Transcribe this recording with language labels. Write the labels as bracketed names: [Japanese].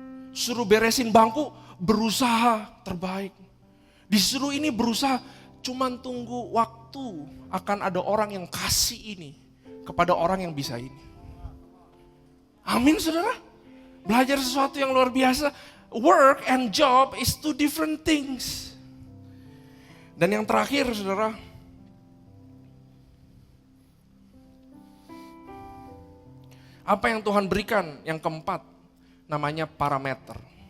[Indonesian] Suruh beresin bangku berusaha terbaik. Disuruh ini berusaha, cuman tunggu waktu akan ada orang yang kasih ini kepada orang yang bisa ini. Amin saudara. Belajar sesuatu yang luar biasa. [English] work and job is two different things. [Indonesian] Dan yang terakhir saudara, apa yang Tuhan berikan? Yang keempat, namanya parameter.